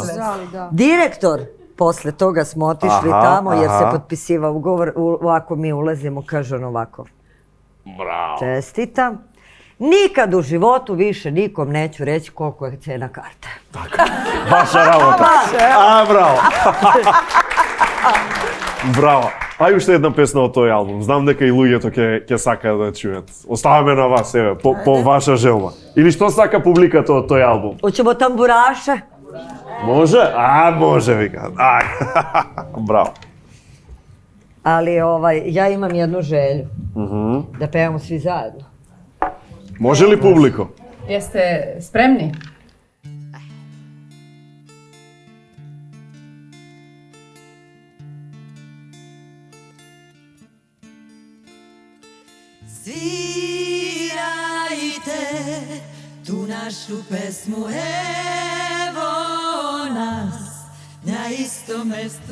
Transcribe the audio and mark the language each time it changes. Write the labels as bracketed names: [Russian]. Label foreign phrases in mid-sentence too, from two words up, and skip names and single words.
[Serbian] Direktor, posle toga smo otišli tamo jer se potpisivao ugovor, ovako mi ulazimo, kaže on ovako. Bravo. Čestitam. Nikad u životu više nikom neću reći koliko je cena karte. [Macedonian] Тако, ваша работа. Браво. Браво. [Serbian] A još jedna pesma od toj album. [Macedonian] Знам нека и луѓето ќе сакаат да чујат. Оставаме на вас, еве, по ваша желба. Или што сака публиката од тој албум? [Serbian] Hoćemo tamburaše? [Macedonian] Може? Може, вика. Браво. [Serbian] Ali ja imam jednu želju. Da pevamo svi zajedno. Može li publiko? Jeste spremni? Svirajte tu našu pesmu, evo nas na istom mestu.